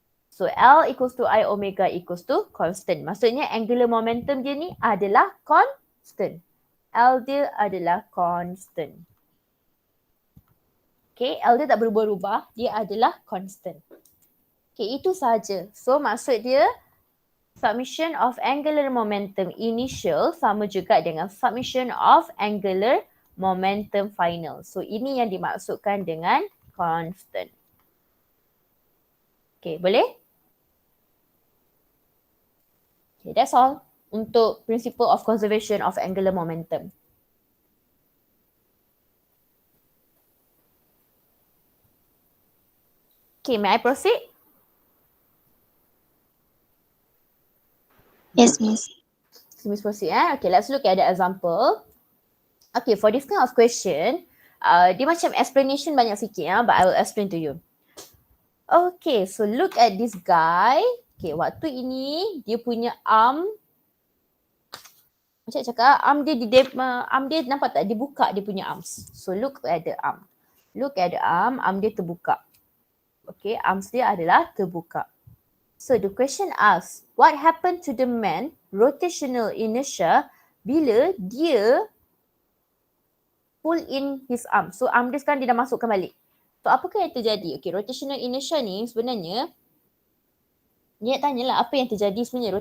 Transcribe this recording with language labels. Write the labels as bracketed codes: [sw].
[en] So L equals to I omega equals to constant. [ms] Maksudnya angular momentum dia ni adalah constant. L dia adalah constant. Okay, L dia tak berubah-ubah, dia adalah constant. Okay, itu sahaja. So maksud dia submission of angular momentum initial sama juga dengan submission of angular momentum final. So ini yang dimaksudkan dengan constant. Okay, boleh? [en] Okay, that's all untuk principle of conservation of angular momentum. Okay, may I proceed? Yes, Miss. So, Miss proceed. Okay, let's look at the example. Okay, for this kind of question, [ms] dia macam explanation banyak sikit [en] but I will explain to you. Okay, so look at this guy. [ms] Okay, waktu ini dia punya arm. Macam cakap, arm dia nampak tak? Dia buka dia punya arms. [en] So look at the arm. Look at the arm [ms] dia terbuka. [en] Okay, arms [ms] dia adalah terbuka. [en] So the question asks, what happened to the man rotational inertia [ms] bila dia [en] pull in his arm? [ms] So arm dia sekarang dia dah masukkan balik. So apakah yang terjadi? Okay, rotational inertia ni sebenarnya Niat tanyalah apa yang terjadi sebenarnya.